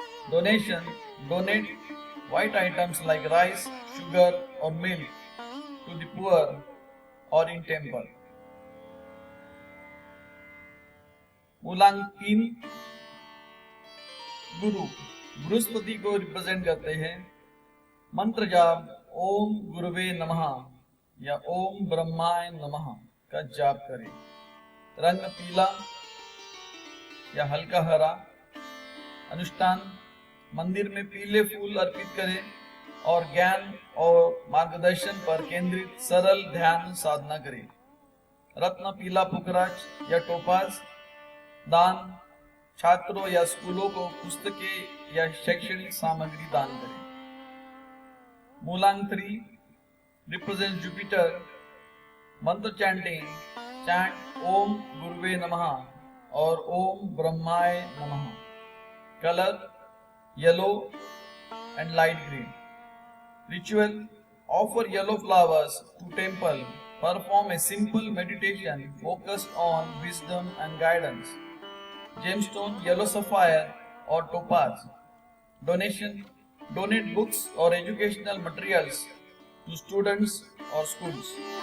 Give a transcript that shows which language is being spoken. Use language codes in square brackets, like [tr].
[en] Donation: donate white items like rice, sugar or milk to the poor or in temple. [hi] मूलांक 3 गुरु बृहस्पति को represent करते हैं। मंत्र जाप ओम गुरुवे नमः या ओम ब्रह्माय नमः का जाप करें। रंग पीला या हल्का हरा। अनुष्ठान: मंदिर में पीले फूल अर्पित करें और ज्ञान और मार्गदर्शन पर केंद्रित सरल ध्यान साधना करें। रत्न पीला पुखराज या टोपाज। दान: छात्रों या स्कूलों को पुस्तकें या शैक्षणिक सामग्री दान करें। [en] मूलांक 3 represents Jupiter. [hi] मंत्र चैंटिंग, चैंट ओम गुरुवे नमः और ओम ब्रह्माय नमः। [en] Colour yellow and light green. Ritual: offer yellow flowers to temple. Perform a simple meditation focused on wisdom and guidance. Gemstone: yellow sapphire or topaz. Donation: donate books or educational materials to students or schools.